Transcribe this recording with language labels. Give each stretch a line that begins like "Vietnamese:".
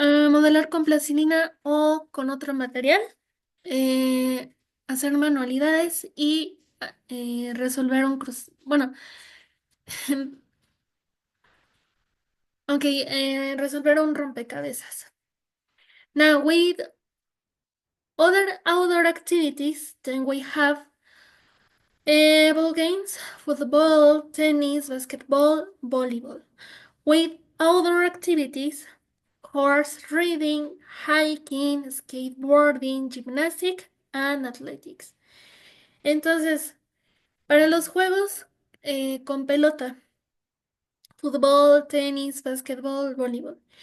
Spanish: modelar con plastilina o con otro material, eh, hacer manualidades y resolver un bueno, ok, resolver un rompecabezas.
English: Now, with other outdoor activities, then we have ball games, football, tennis, basketball, volleyball. With outdoor activities, horse riding, hiking, skateboarding, gymnastics, and athletics.
Spanish: Entonces, para los juegos con pelota, fútbol, tenis, basketball, voleibol.